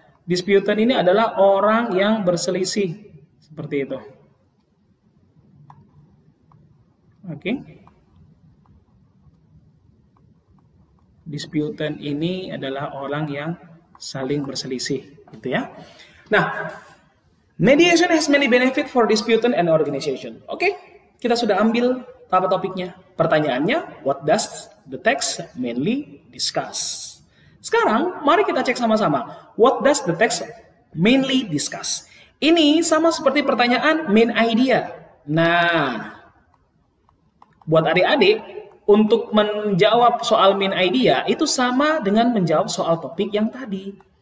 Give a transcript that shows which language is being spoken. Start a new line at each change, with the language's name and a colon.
Indonesian: Disputant ini adalah orang yang berselisih. Seperti itu. Oke. Disputant ini adalah orang yang saling berselisih, gitu ya.
English: Nah, mediation has many benefit for disputant and organization.
Indonesian: Oke, kita sudah ambil apa topiknya. Pertanyaannya,
English: what does the text mainly discuss?
Indonesian: Sekarang, mari kita cek sama-sama.
English: What does the text mainly discuss?
Indonesian: Ini sama seperti pertanyaan main idea. Nah, buat adik-adik, untuk menjawab soal main idea, itu sama dengan menjawab soal topik yang tadi.